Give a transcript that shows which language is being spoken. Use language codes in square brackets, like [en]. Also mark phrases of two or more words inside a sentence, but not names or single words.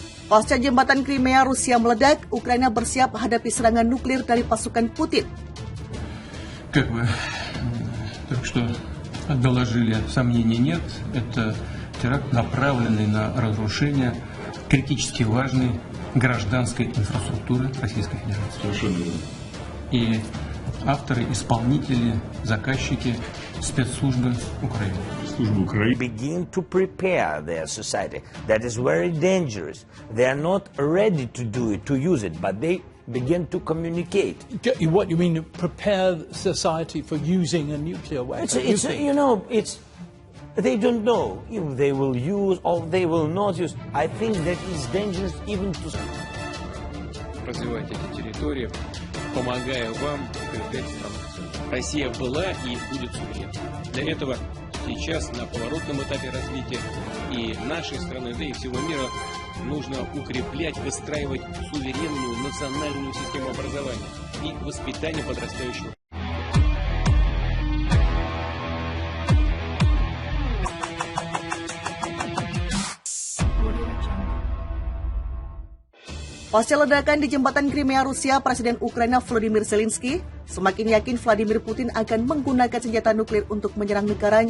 [id] Pasca jembatan Crimea Rusia meledak, Ukraina bersiap hadapi serangan nuklir dari pasukan Putin. [ru] Как вы только что доложили, сомнений нет. Это теракт, направленный на разрушение критически важной гражданской инфраструктуры Российской Федерации. И авторы, исполнители, заказчики, спецслужбы Украины. [en] Begin to prepare their society. That is very dangerous. They are not ready to do it, to use it, but they begin to communicate. What you mean, prepare society for using a nuclear weapon? They don't know if they will use or they will not use. I think that is dangerous even to... [ru] Развивать эти территории, помогая вам укреплять страну. Россия была и будет суверенной. Для этого сейчас на поворотном этапе развития и нашей страны, да и всего мира нужно укреплять, выстраивать суверенную национальную систему образования и воспитания подрастающего. [id] Pasca ledakan di jembatan Crimea Rusia, Presiden Ukraina Volodymyr Zelensky semakin yakin Vladimir Putin akan menggunakan senjata nuklir untuk menyerang negaranya.